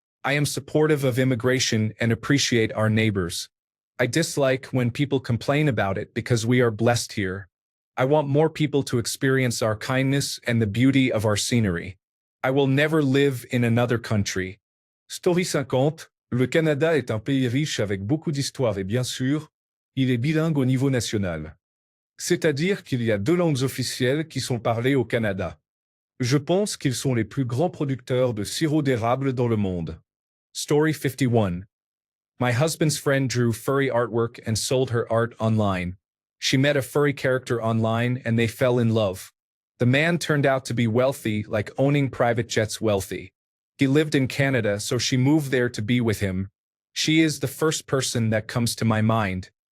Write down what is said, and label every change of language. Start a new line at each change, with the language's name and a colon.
English: I am supportive of immigration and appreciate our neighbors. I dislike when people complain about it because we are blessed here. I want more people to experience our kindness and the beauty of our scenery. I will never live in another country. Story 50.
French: Le Canada est un pays riche avec beaucoup d'histoire et bien sûr, il est bilingue au niveau national. C'est-à-dire qu'il y a 2 langues officielles qui sont parlées au Canada. Je pense qu'ils sont les plus grands producteurs de sirop d'érable dans le monde.
English: Story 51. My husband's friend drew furry artwork and sold her art online. She met a furry character online and they fell in love. The man turned out to be wealthy, like owning private jets wealthy. He lived in Canada, so she moved there to be with him. She is the first person that comes to my mind.